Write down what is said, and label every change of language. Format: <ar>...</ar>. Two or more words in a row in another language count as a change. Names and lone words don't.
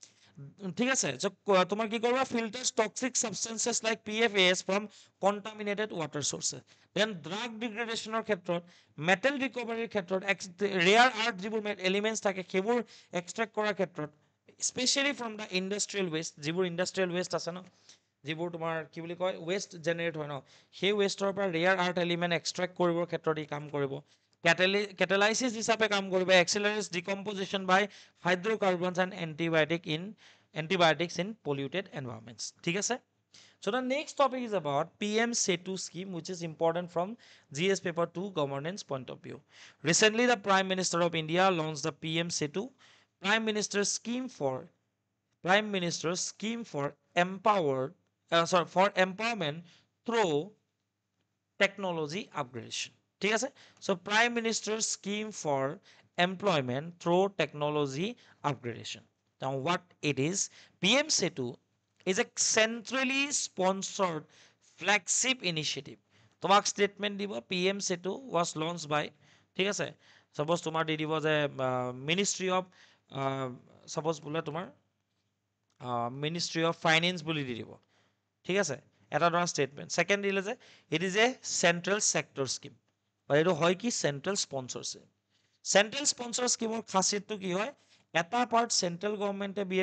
<as>ঠিক আছে তোমাৰ কি কৰিবা</as> <en>filters toxic substances like PFAS from contaminated water sources then</en> <as>ড্ৰাগ ডিগ্ৰেডেশ্যনৰ ক্ষেত্ৰত</as> <en>metal recovery</en> <as>ক্ষেত্ৰত</as> <en>rare earth</en> <as>যিবোৰ এলিমেণ্টছ থাকে সেইবোৰ এক্সট্ৰেক্ট কৰাৰ ক্ষেত্ৰত</as> <en>specially from the industrial waste</en> <as>যিবোৰ</as> <en>industrial waste</en> <as>আছে ন যিবোৰ তোমাৰ কি বুলি কয়</as> <en>waste generate</en> <as>হয় ন সেই ৱেষ্টৰ পৰা</as> <en>rare earth element extract</en> <as>কৰিবৰ ক্ষেত্ৰত ই কাম কৰিব কেটেলাইচিছ হিচাপে কাম কৰিব</as> <en>accelerates decomposition by hydrocarbons and antibiotics in polluted environments</en> <as>ঠিক আছে</as> <en>So the next topic is about PM SETU scheme, which is important from GS paper 2 governance point of view. Recently, the Prime Minister of India launched the PM SETU Prime Minister's scheme for empowerment through technology upgradation.</en> <as>ঠিক আছে</as> <en>so Prime Minister's scheme for employment through technology upgradation. Now what it is, PM SETU is a centrally sponsored flagship initiative.</en> <as>তোমাক statement দিব</as> <en>PM SETU was launched by</en> <as>ঠিক আছে suppose তোমাৰ দি দিব যে Ministry of suppose বোলে তোমাৰ Ministry of Finance বুলি দি দিব ঠিক আছে এটা ধৰণৰ ষ্টেটমেণ্ট ছেকেণ্ড দিলে যে</as> <en>it is a central sector scheme</en> <as>বা এইটো হয় কি</as> <en>central sponsorship central sponsor scheme</en> <as>খাচিয়তটো কি হয় এটা</as> <en>part central government bear</en>